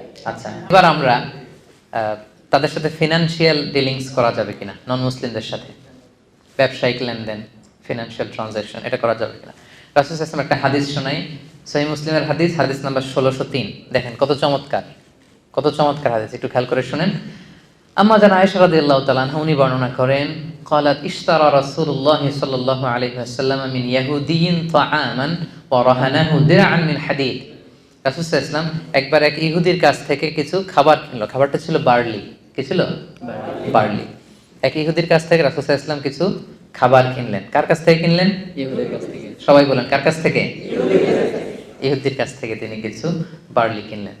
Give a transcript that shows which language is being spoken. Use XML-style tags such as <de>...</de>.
<bn>আচ্ছা, এবার আমরা তাদের সাথে ফিনান্সিয়াল ডিলিংস করা যাবে কিনা, নন মুসলিমদের সাথে ব্যবসায়িক লেনদেন, ফিনান্সিয়াল ট্রানজাকশন, এটা করা যাবে কিনা। রাসূল সাল্লাল্লাহু আলাইহি ওয়াসাল্লাম একটা হাদিস শোনাই, সহিহ মুসলিমের হাদিস, হাদিস নাম্বার 1603। দেখেন কত চমৎকার হাদিস, একটু খেয়াল করে শুনেন। আম্মা জান আয়েশা রাদিয়াল্লাহু তাআলা আনহা উনি বর্ণনা করেন,</bn> <ar>قالت اشترى رسول الله صلى الله عليه وسلم من يهودي طعاما ورهنه درعا من حديد।</ar> <bn>রাসূল সাল্লাল্লাহু আলাইহি ওয়াসাল্লাম একবার এক ইহুদির কাছ থেকে কিছু খাবার কিনলো, খাবারটা ছিল বার্লি। কি ছিল? বার্লি। এক ইহুদির কাছ থেকে রাসূল সাল্লাল্লাহু আলাইহি ওয়াসাল্লাম কিছু খাবার কিনলেন। কার কাছ থেকে কিনলেন? ইহুদির কাছ থেকে। সবাই বলেন, কার কাছ থেকে? ইহুদির কাছ থেকে তিনি কিছু বার্লি কিনলেন।</bn>